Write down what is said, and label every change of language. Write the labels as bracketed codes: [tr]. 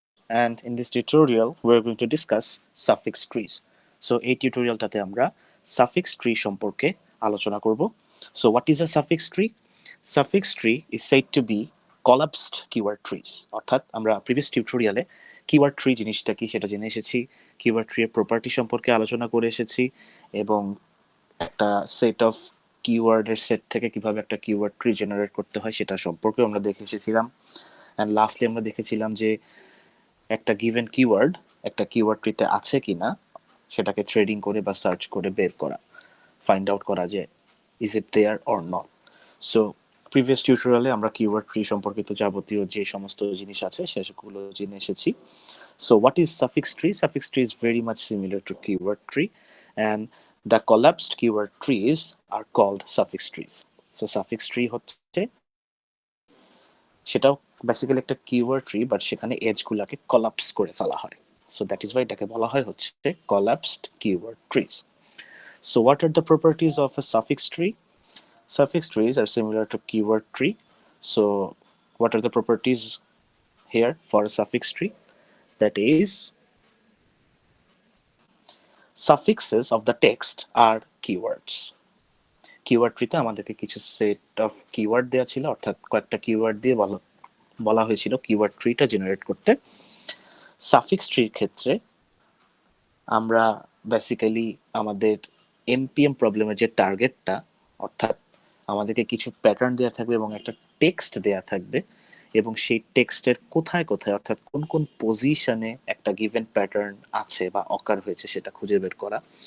[en] And in this tutorial, we're going to discuss suffix trees. [bn] So, এই টিউটোরিয়ালটাতে আমরা suffix tree সম্পর্কে আলোচনা করব. [en] So, what is a suffix tree? Suffix tree is said to be collapsed keyword trees. [bn] অর্থাৎ আমরা previous টিউটোরিয়ালে keyword tree জিনিসটা কি সেটা জেনে এসেছি, keyword tree এর প্রপার্টি সম্পর্কে আলোচনা করে এসেছি এবং একটা সেট অফ কিওয়ার্ডের সেট থেকে কিভাবে একটা কিওয়ার্ড ট্রি জেনারেট করতে হয় সেটা সম্পর্কে আমরা দেখে এসেছিলাম। অ্যান্ড লাস্টলি আমরা দেখেছিলাম যে একটা গিভেন কিওয়ার্ড একটা কিওয়ার্ড ট্রিতে আছে কিনা সেটাকে ট্রেডিং করে বা সার্চ করে বের করা, ফাইন্ড আউট করা যে [en] Is it there or not. [bn] So previous টিউটোরিয়ালে আমরা কিওয়ার্ড ট্রি সম্পর্কিত যাবতীয় যে সমস্ত জিনিস আছে সেগুলো জেনে এসেছি। [en] So what is suffix tree? Suffix tree is very much similar to keyword tree, and the collapsed keyword trees are called suffix trees. [bn] So suffix tree হচ্ছে সেটাও বেসিক্যালি একটা কিওয়ার্ড ট্রি, বাট সেখানে এজ গুলাকে collapse করে ফেলা হয়। [en] so that is why [bn] এটাকে বলা হয় হচ্ছে collapsed keyword trees. [en] So what are the properties of a suffix tree? Suffix trees are similar to keyword tree. So what are the properties here for a suffix tree? That is, suffixes of the text are keywords. [bn] Keyword ট্রিতে আমাদেরকে কিছু set of keyword দেওয়া ছিল, অর্থাৎ কয়েকটা keyword দিয়ে বলা হয়েছিল keyword ট্রিটা generate করতে। সাফিক্স ট্রির ক্ষেত্রে আমরা বেসিক্যালি আমাদের এমপিএম প্রবলেমের যে টার্গেটটা, অর্থাৎ আমাদেরকে কিছু প্যাটার্ন দেওয়া থাকবে এবং একটা টেক্সট দেওয়া থাকবে এবং সেই টেক্সটের কোথায় কোথায় অর্থাৎ কোন কোন পজিশনে একটা গিভেন প্যাটার্ন আছে বা অকার হয়েছে সেটা খুঁজে বের করা।